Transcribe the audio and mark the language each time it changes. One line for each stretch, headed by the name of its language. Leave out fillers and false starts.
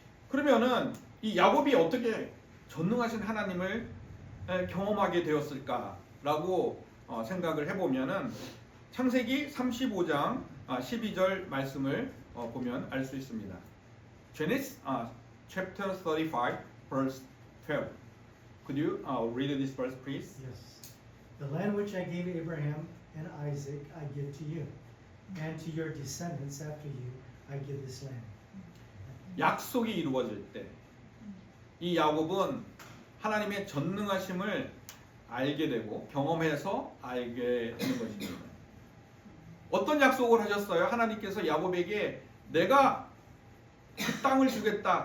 Korean: 그러면은 이 야곱이 어떻게 전능하신 하나님을 경험하게 되었을까라고 생각을 해보면은 창세기 35장 12절 말씀을 보면 알 수 있습니다.
English: Genesis chapter 35 verse 12. Could you read this verse, please? Yes. The land which I gave Abraham and Isaac I give to you, and to your descendants after you I give this land.
Korean: 약속이 이루어질 때 이 야곱은 하나님의 전능하심을 알게 되고 경험해서 알게 되는 것입니다. 어떤 약속을 하셨어요? 하나님께서 야곱에게 내가 그 땅을 주겠다.